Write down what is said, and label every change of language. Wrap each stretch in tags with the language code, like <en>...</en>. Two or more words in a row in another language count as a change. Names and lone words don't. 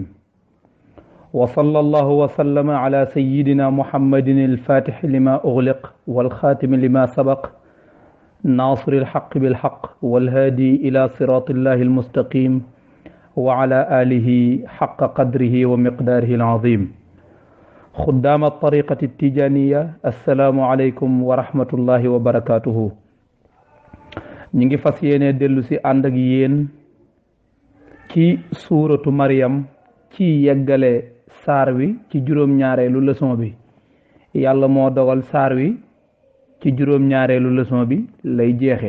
<ar>وصلى الله وسلم على سيدنا محمد الفاتح لما أغلق والخاتم لما سبق ناصر الحق بالحق والهادي إلى صراط الله المستقيم وعلى آله حق قدره ومقداره العظيم. خدام الطريقة التجانية، السلام عليكم ورحمة الله وبركاته.</ar> <wo>ñi ngi fas yéene dellu si ànd ak yéen ci suuratu Maryam ci yeggale saar wi ci juróom-ñaareelu leçon bi. yàlla moo dogal saar wi ci juróom-ñaareelu leçon bi lay jeexee.</wo>